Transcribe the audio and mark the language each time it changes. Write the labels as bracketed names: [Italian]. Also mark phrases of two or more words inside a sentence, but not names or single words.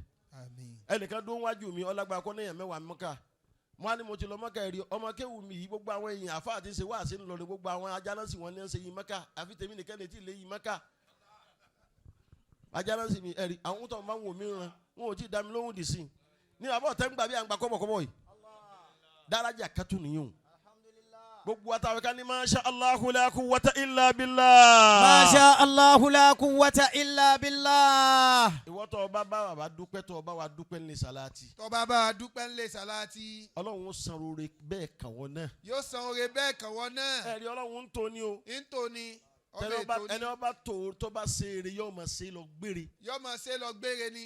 [Yoruba] ẹnìkan dó wájú mi ọlágbá kọ́ náà mẹ́wàá mọ́ká mo á ní mo ti lọ mọ́ká ẹ̀rí ọmọ kéwù mi yìí gbogbo àwọn èèyàn àfa àti ṣe wá àṣẹ ńlọrọ̀ gbogbo àwọn ajánásì wọn ní ṣe yìí mọ́ká àfi tèmi nìkan lè ti lè yìí mọ́ká. ajánásì mi ẹ̀rí àwọn tó ń bá wọn mìíràn wọn ò tí ì dá mi lóhùn dì sí i ní àbọ̀ tẹ́ ń gbà bí à ń gba kọ́bọ̀kọ́bọ̀ yìí dárájà kẹ́tù nìyẹn gbogbo àtàwọn kan ní [Arabic] ما شاء الله لا قوة إلا بالله. ما شاء الله لا قوة إلا بالله. [Yoruba] ìwọ tó o bá bá wa dúpẹ́ tó o bá wa dúpẹ́ nílé Salati. tó o bá bá wa dúpẹ́ nílé Salati. Ọlọ́run ó san oore bẹ́ẹ̀ kàn wọ́n náà. yóò san oore bẹ́ẹ̀ kàn wọ́n náà. ẹ̀rí Ọlọ́run ń tó ni o. ń tó ni. ẹni ọba tó bá ṣe eré yóò máa ṣe lọ gbére. yóò máa ṣe lọ gbére ni.